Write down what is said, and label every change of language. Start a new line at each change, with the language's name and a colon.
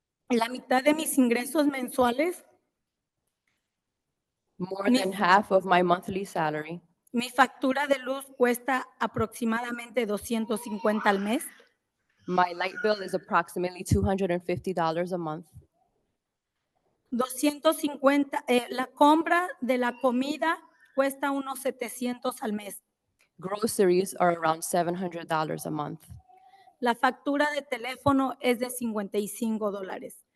Spanish: La mitad de mis ingresos mensuales,
English: More than half of my monthly salary.
Spanish: mi factura de luz cuesta aproximadamente $250 al mes.
English: My light bill is approximately $250 a month.
Spanish: 250, la compra de la comida cuesta unos $700 al mes.
English: Groceries are around $700 a month.
Spanish: La factura de teléfono es de $55.